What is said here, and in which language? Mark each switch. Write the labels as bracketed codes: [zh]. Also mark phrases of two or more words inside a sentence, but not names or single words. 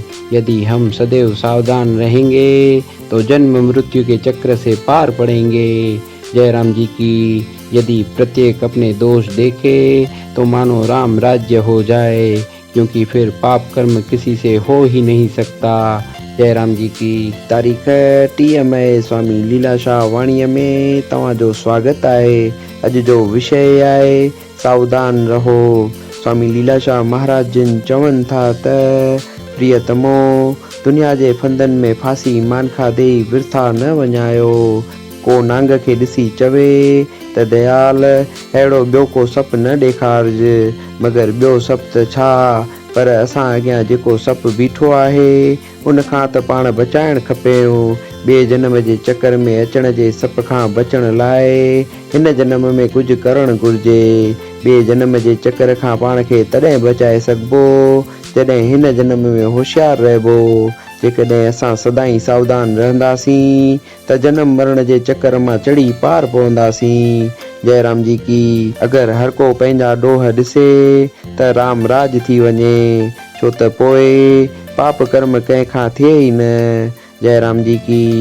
[hi] यदि हम सदैव सावधान रहेंगे तो जन्म मृत्यु के चक्र से पार पड़ेंगे। जय राम जी की। यदि प्रत्येक अपने दोष देखे तो मानो राम राज्य हो जाए, क्योंकि फिर पाप कर्म किसी से हो ही नहीं सकता। जय राम जी की। [sd] तारीख़ 30 मई स्वामी लीलाशाह वाणीअ में तव्हांजो स्वागत आहे। अॼु जो विषय आहे सावधान रहो। स्वामी लीलाशाह महाराज जिन चवनि था त प्रियतमो, दुनिया जे फंदनि में फांसी मानखा देई वृथा न वञायो। को नांग खे ॾिसी चवे त दयाल अहिड़ो ॿियो को सप न ॾेखारिजे, मगर ॿियो सप त छा, पर असां अॻियां जेको सप बीठो आहे उन खां त पाण बचाइण खपेऊं। ॿिए जन्म जे चक्कर में अचण जे सप खां बचण लाइ हिन जन्म में कुझु करणु घुरिजे। ॿिए जन्म जे चक्कर खां पाण खे तॾहिं बचाए सघिबो जॾहिं हिन जन्म में होशियारु रहिबो। जेकॾहिं असां सदाईं सावधान रहंदासीं त जन्म मरण जे चक्कर मां चढ़ी पार पवंदासीं। [hi] जय राम जी की। [sd] अगरि हर को पंहिंजा ॾोह ॾिसे त राम राज थी वञे, छो त पोइ पाप कर्म कंहिंखां थिए ई न। [hi] जय राम जी की।